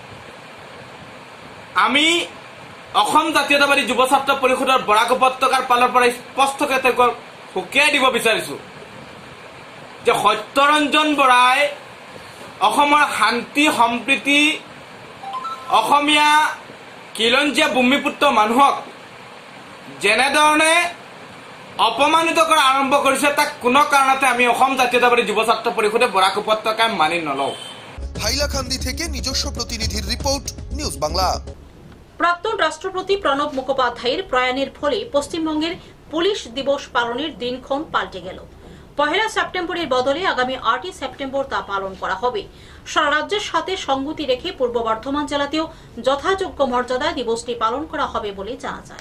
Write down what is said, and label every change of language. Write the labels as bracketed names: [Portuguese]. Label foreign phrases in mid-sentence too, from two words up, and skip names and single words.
[Assamese] আমি অসম জাতীয়তাবাদী যুৱ ছাত্ৰ পৰিষদৰ বৰাক উপত্যকাৰ ফালৰ পৰা স্পষ্টকৈ তেওঁক সকীয়াই দিব বিচাৰিছো যে সত্যৰঞ্জন বৰাই অসমৰ শান্তি সম্প্ৰীতি অসমীয়া খিলঞ্জীয়া ভূমিপুত্ৰ মানুহক যেনেধৰণে অপমানিত কৰা আৰম্ভ কৰিছে তাক কোনো কাৰণতে আমি অসম জাতীয়তাবাদী যুৱ ছাত্ৰ পৰিষদে বৰাক উপত্যকাই মানি নলওঁ। [Bangla] হাইলাকান্দি থেকে নিজস্ব প্রতিনিধির রিপোর্ট, নিউজ বাংলা। প্রাক্তন রাষ্ট্রপতি প্রণব মুখোপাধ্যায়ের প্রয়াণের ফলে পশ্চিমবঙ্গের পুলিশ দিবস পালনের দিনক্ষণ পাল্টে গেল। 1 সেপ্টেম্বরের বদলে আগামী 8 সেপ্টেম্বর তা পালন করা হবে। সারা রাজ্যের সাথে সংগতি রেখে পূর্ব বর্ধমান জেলাতেও যথাযোগ্য মর্যাদায় দিবসটি পালন করা হবে বলে জানা যায়।